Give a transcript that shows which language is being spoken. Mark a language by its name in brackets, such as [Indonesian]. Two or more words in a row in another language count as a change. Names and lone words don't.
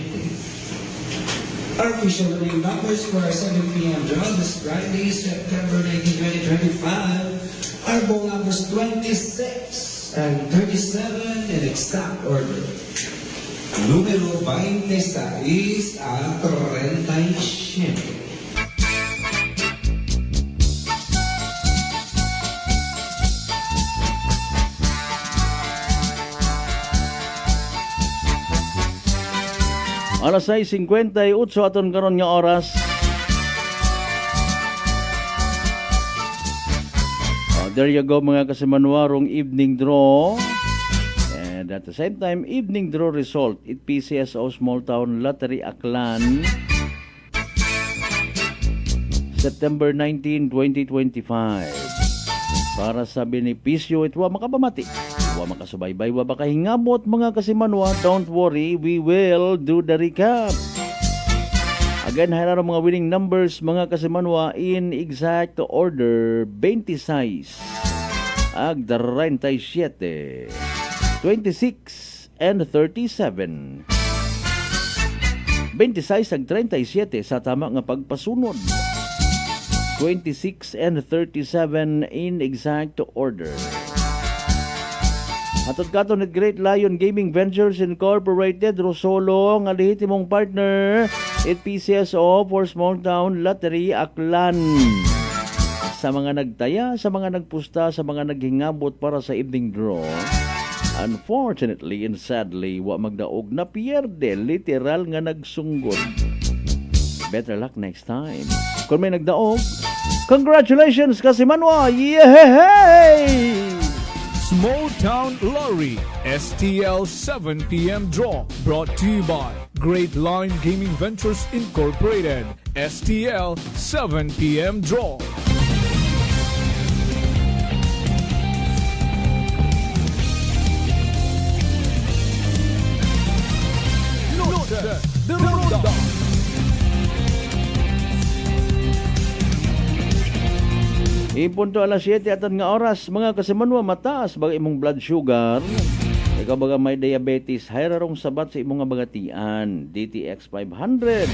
[English] Our official roll numbers for our 7 p.m. draw this Friday, September 19, 2025, are ball numbers 26 and 37 in exact order. [Aklanon] Número 26 at 37. Alas 6:58 aton karon nga oras. [English] There you go [Aklanon] mga kasimanwarong [English] evening draw. And at the same time, evening draw result. [Aklanon] It PCSO Small Town Lottery Aklan. September 19, 2025. Para sa benepisyo, ito makabamati. Wa makasubaybay, wa makahingabot mga kasimanwa. [English] Don't worry, we will do the recap. Again, [Aklanon] hayran mga [English] winning numbers [Aklanon] mga kasimanwa [English] in exact order. [Aklanon] 26 ag 37, 26 and 37. 26 ag 37 sa tama nga pagpasunod. [English] 26 and 37 in exact order. [Aklanon] Hatod katon at Great Lion Gaming Ventures Incorporated, Rosolo, nga lehitimong partner, it PCSO for Small Town Lottery Aklan. Sa mga nagtaya, sa mga nagpusta, sa mga naghingabot para sa evening draw, [English] unfortunately and sadly, [Aklanon] wa magdaog na pierde, literal nga nagsunggod. [English] Better luck next time. [Aklanon] Kung may nagdaog, congratulations Kasimanwa! Yehey! [English] Small Town Lottery STL 7 p.m. draw brought to you by Great Line Gaming Ventures Incorporated. STL 7 p.m. draw. [Spanish] Noche de Ronda. [Aklanon] Ipunto alas 7 atan nga oras mga kasimanwa, mataas bagay imong blood sugar. Ikaw baga may diabetes, hayrarong sabat sa imong nga bagatian. DTX 500.